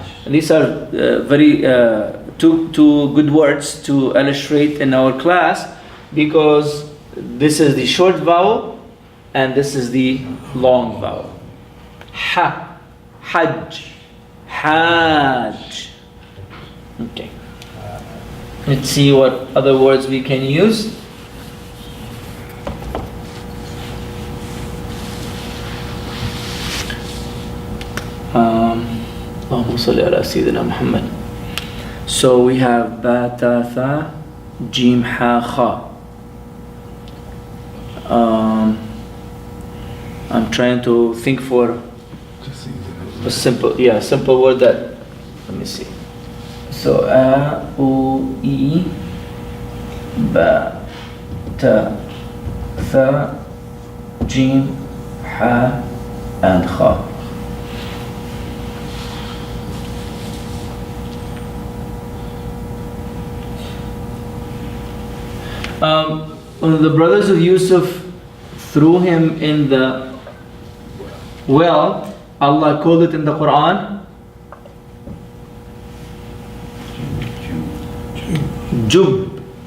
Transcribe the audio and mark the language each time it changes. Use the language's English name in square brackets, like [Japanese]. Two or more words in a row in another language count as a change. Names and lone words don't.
[English] And these are very two good words to illustrate in our class, because this is the short vowel and this is the long vowel. Ha, Hajj. Hajj. Okay. Let's see what other words we can use. [Arabic] اللهم صل على سيدنا محمد. [English] So we have ba, ta, tha, jim, ha, kha. I'm trying to think for a simple word that, let me see. So a, u, e, ba, ta, tha, jim, ha, and kha. When the brothers of Yusuf threw him in the well, Allah called it in the Quran Jub.